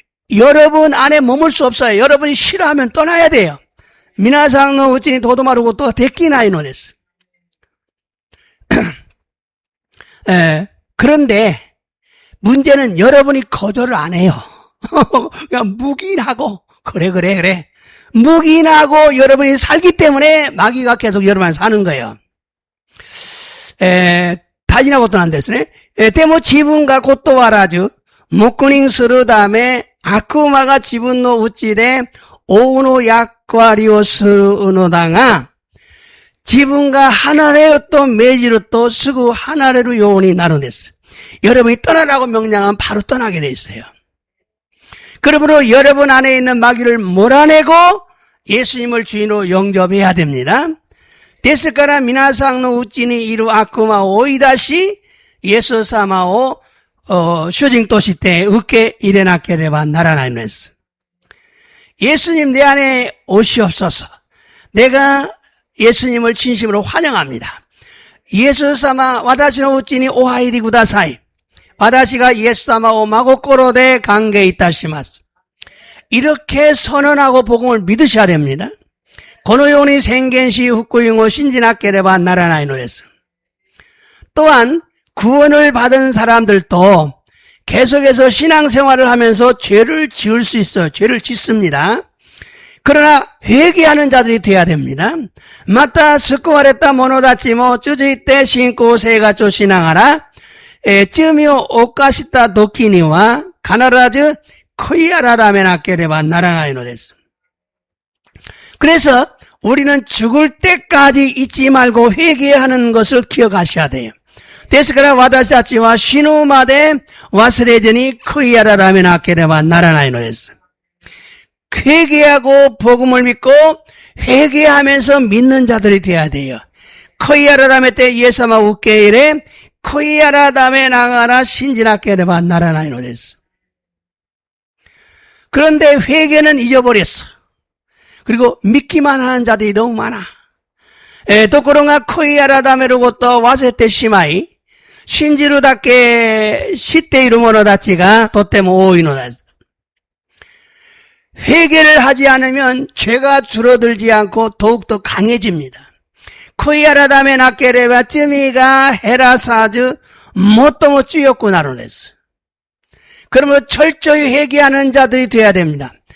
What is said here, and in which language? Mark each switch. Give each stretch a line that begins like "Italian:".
Korean: 여러분 안에 머물 수 없어요. 여러분이 싫어하면 떠나야 돼요.
Japanese: 皆さんのうちにとどまることはできないのです。
Korean: 그런데 문제는 여러분이 거절을 안 해요. 그냥 묵인하고 그래 묵인하고 여러분이 살기 때문에 마귀가 계속 여러분 안에 사는 거예요.
Japanese: 大事なことなんですね。でも自分が断らず黙認するため悪魔が自分のうちで王の役割をするのだが、自分が離れよと命じるとすぐ離れるようになるんです。
Korean: 여러분이 떠나라고 명령하면 바로 떠나게 돼 있어요. 그러므로 여러분 안에 있는 마귀를 몰아내고 예수님을 주인으로 영접해야 됩니다.
Japanese: ですから皆さんのうちにいる悪魔を追い出し、イエス様を主人として受け入れなければならないのです。
Korean: 예수님 내 안에 오시옵소서. 내가 예수님을 진심으로 환영합니다.
Japanese: イエス様、私のうちにお入りください。私がイエス様を真心で歓迎いたします。
Korean: 이렇게 선언하고 복음을 믿으셔야 됩니다.
Japanese: このように宣言し福音を信じなければならないのです。
Korean: 또한 구원을 받은 사람들도 계속해서 신앙생활을 하면서 죄를 지을 수 있어요. 죄를 짓습니다. 그러나 회개하는 자들이 돼야 됩니다.
Japanese: また救われた者たちも続いて信仰生活をしながら罪を犯した時には必ず悔い改めなければならないのです。
Korean: 그래서 우리는 죽을 때까지 잊지 말고 회개하는 것을 기억하셔야 돼요.
Japanese: ですから私たちは死ぬまで忘れずに悔い改めなければならないのです。
Korean: 회개하고 복음을 믿고 회개하면서 믿는 자들이 되어야 돼요.
Japanese: 悔い改めてイエス様を受け入れ、悔い改めながら信じなければならないのです。
Korean: 그런데 회개는 잊어버렸어. 그리고 믿기만 하는 자들이 너무 많아.
Japanese: ところが悔い改めることを忘れてしまい、信じるだけ知っている者たちがとても多いのです。
Korean: 회개를 하지 않으면 죄가 줄어들지 않고 더욱더 강해집니다.
Japanese: 悔い改めなければ罪が減らさず
Korean: 뭣도 못 쥐었구나로 냈어. 그러면 철저히 회개하는 자들이 돼야 됩니다.